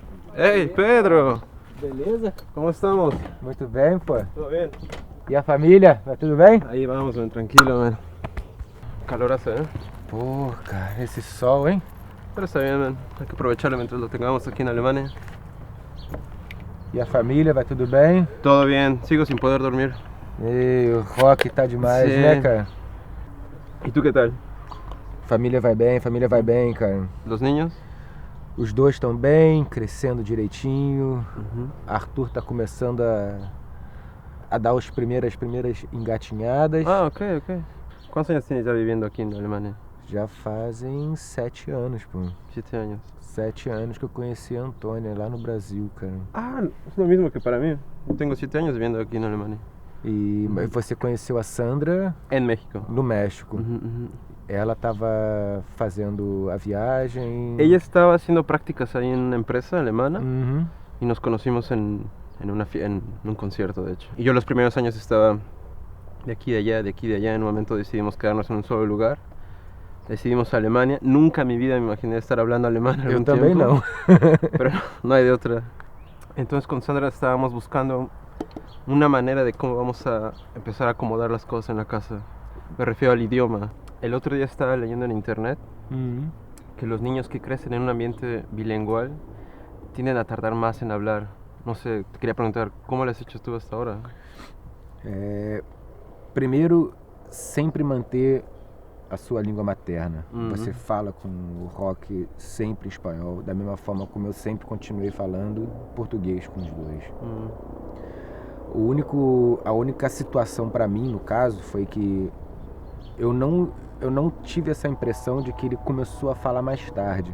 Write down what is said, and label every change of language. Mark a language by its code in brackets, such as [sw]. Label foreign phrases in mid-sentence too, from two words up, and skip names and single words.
[en] Hey, Pedro! [pt] Beleza? [es] ¿Cómo estamos? [pt] Muito bem, pô. [es] ¿Todo bien? [pt] E a família? Tá tudo bem? [es] Ahí vamos, man, tranquilo, man. Calor hace, ¿eh? [pt] Pô, cara, esse sol, hein? [es] Pero está bien, man. Hay que aprovecharlo mientras lo tengamos aquí en Alemania. [pt] E a família, vai tudo bem? [es] Todo bien, sigo sin poder dormir. [pt] E o rock tá demais, Sim. né, cara? [es] ¿Y tú qué tal? [pt] Família vai bem, cara. [es] ¿Los niños? [pt] Os dois estão bem, crescendo direitinho. Ujú. Arthur tá começando a dar as primeiras engatinhadas. Ah, ok, ok. [es] ¿Cuántos años tienes ya viviendo aquí en Alemania? [pt] Já fazem 7 anos, pô. [es] 7 años. [pt] 7 anos que eu conheci a Antônia lá no Brasil, cara. [es] Ah, es lo mismo que para mí. Yo tengo 7 años viviendo aquí en Alemania. [pt] E você conheceu a Sandra [es] En México. [pt] no México. Ujú, ujú. Ela estava fazendo a viagem. [es] Ella estaba haciendo prácticas ahí en una empresa alemana. Uhum. Y nos conocimos en un concierto, de hecho. Y yo los primeros años estaba de aquí, de allá, de aquí, de allá. En un momento decidimos quedarnos en un solo lugar. Decidimos Alemania. Nunca en mi vida me imaginé estar hablando alemán [pt] Eu [es] algún [pt] também [es] tiempo. [pt] não. [es] Pero no hay de otra. Entonces con Sandra estábamos buscando una manera de cómo vamos a empezar a acomodar las cosas en la casa. Me refiero al idioma. El otro día estaba leyendo en internet Uhum. que los niños que crecen en un ambiente bilingüe tienden a tardar más en hablar. No sé, te quería preguntar, ¿cómo lo has hecho tú hasta ahora? [pt] Primeiro, sempre manter a sua língua materna. Uhum. Você fala com o Rock sempre espanhol, da mesma forma como eu sempre continuei falando português com os dois. A única situação para mim, no caso, foi que eu não tive essa impressão de que ele começou a falar mais tarde.